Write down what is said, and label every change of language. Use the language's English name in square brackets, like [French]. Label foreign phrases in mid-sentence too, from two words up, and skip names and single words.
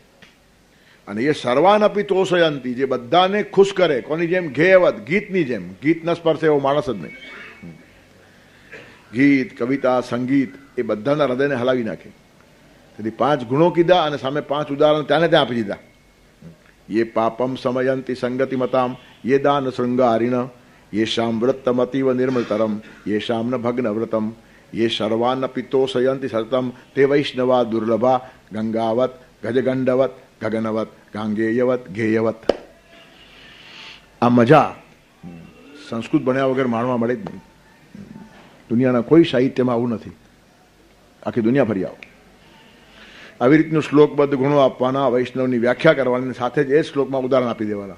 [Gujarati] અને એ [Sanskrit] સર્વાનપી તોષયંતી, [Gujarati] જે બધાને ખુશ કરે. કોની જેમ? ઘેયવત, ગીતની જેમ. ગીત ન સ્પર્શે એવો માણસ જ નહીં. ગીત, કવિતા, સંગીત એ બધાના હૃદયને હલાવી નાખે. તેથી 5 ગુણો કીધા અને સામે 5 ઉદાહરણ ત્યાં આપી દીધા. [Sanskrit] ये पापम समयंती संगति मताम, ये दान श्रृंगारिण, ये शाम व्रतम अतीव निर्मलतरम, ये शाम न भग्न व्रतम, ये सर्वान पितोषयंती सततम, ते वैष्णवा दुर्लभा, गंगावत, गजगंडवत, गगनवत, गांगेयवत, घेयवत. [Gujarati] આ મજા સંસ્કૃત ભણ્યા વગર માણવા મળે જ નહીં. દુનિયાના કોઈ સાહિત્યમાં આવું નથી. આખી દુનિયા ફરી આવો. આવી રીતનું શ્લોકબદ્ધ ગુણો આપવાના, વૈષ્ણવની વ્યાખ્યા કરવાની, સાથે જ એ શ્લોકમાં ઉદાહરણ આપી દેવાના.